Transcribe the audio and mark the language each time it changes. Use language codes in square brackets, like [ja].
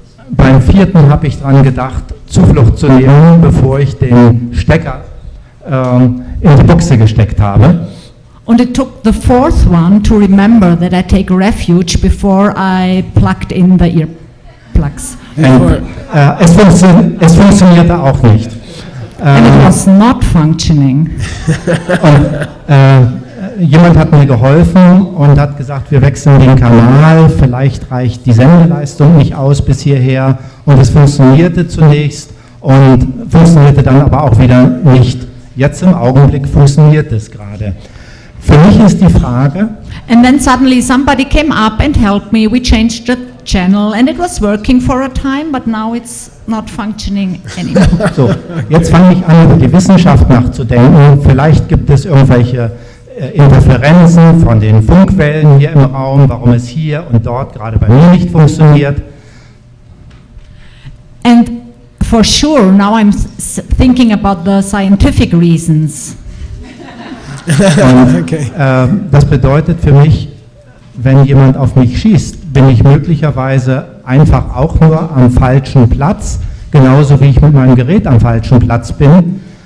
[de] Beim vierten habe ich dran gedacht, Zuflucht zu nehmen, bevor ich den Stecker in die Buchse gesteckt habe. [en] And it took the 4th one to remember that I take refuge before I plugged in the earplugs. [de] Es funktionierte auch nicht. [en] And it was not functioning. [de] Jemand hat mir geholfen und hat gesagt, wir wechseln den Kanal, vielleicht reicht die Sendeleistung nicht aus bis hierher, und es funktionierte zunächst und funktionierte dann aber auch wieder nicht. Jetzt im Augenblick funktioniert es gerade. Für mich ist die Frage, [en] And then suddenly somebody came up and helped me. We changed the channel and it was working for a time, but now it's not functioning anymore. [de] so, jetzt fange ich an, über die Wissenschaft nachzudenken. Vielleicht gibt es irgendwelche Interferenzen von den Funkwellen hier im Raum, warum es hier und dort gerade bei mir nicht funktioniert. [en] And for sure, now I'm thinking about the scientific reasons. [de] Und, [en] Okay. [de] das bedeutet für mich, wenn jemand auf mich schießt, bin ich möglicherweise einfach auch nur am falschen Platz, genauso wie ich mit meinem Gerät am falschen Platz bin.